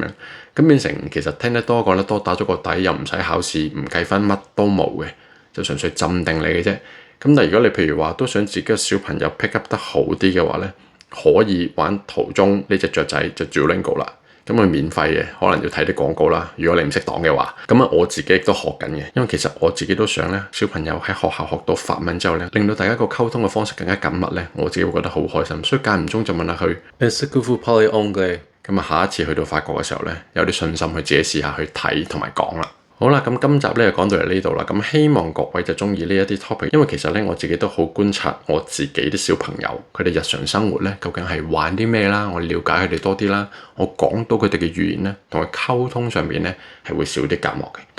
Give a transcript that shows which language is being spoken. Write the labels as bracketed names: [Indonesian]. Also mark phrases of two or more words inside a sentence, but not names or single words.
[Cantonese] 咁變成其實聽得多講得多，打咗個底又唔使考試，唔計分，乜都冇嘅，就純粹浸定你嘅啫。咁但係如果你譬如話都想自己嘅小朋友 [English] pick up [Cantonese] 得好啲嘅話咧，可以玩途中呢隻雀仔就 Duolingo 啦。咁佢免費嘅，可能要睇啲廣告啦。如果你唔識擋嘅話，咁啊我自己亦都學緊嘅，因為其實我自己都想咧，小朋友喺學校學到法文之後咧，令到大家個溝通嘅方式更加緊密咧，我自己會覺得好開心。所以間唔中就問下佢 ， [French] Est-ce que vous parlez anglais？ [Cantonese] 咁啊下一次去到法國嘅時候咧，有啲信心去自己試下去睇同埋講啦。好啦，咁今集咧就講到嚟呢度啦。咁希望各位就中意呢一啲 topic， 因為其實咧我自己都好觀察我自己啲小朋友，佢哋日常生活咧究竟係玩啲咩啦，我了解佢哋多啲啦，我講到佢哋嘅語言咧，同佢溝通上面咧係會少啲隔膜嘅。